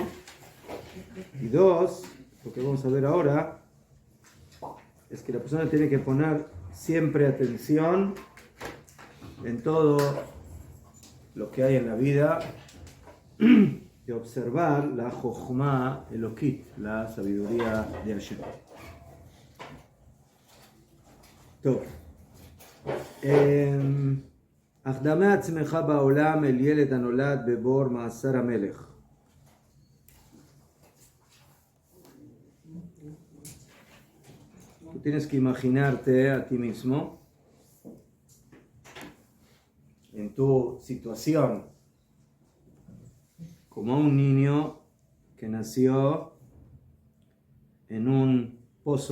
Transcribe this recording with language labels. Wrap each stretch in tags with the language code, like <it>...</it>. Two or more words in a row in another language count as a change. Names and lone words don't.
<es>Y dos, lo que vamos a ver ahora es que la persona tiene que poner siempre atención en todo lo que hay en la vida y observar la</es> <he>חכמה אלוקית,</he> <es>la sabiduría de Hashem.</es> <he>טוב. אך דמה עצמך בעולם אל ילד הנולד בבור מעשר המלך.</he> <es>Tú tienes que imaginarte a ti mismo en tu situación como un niño que nació en un pozo.</es>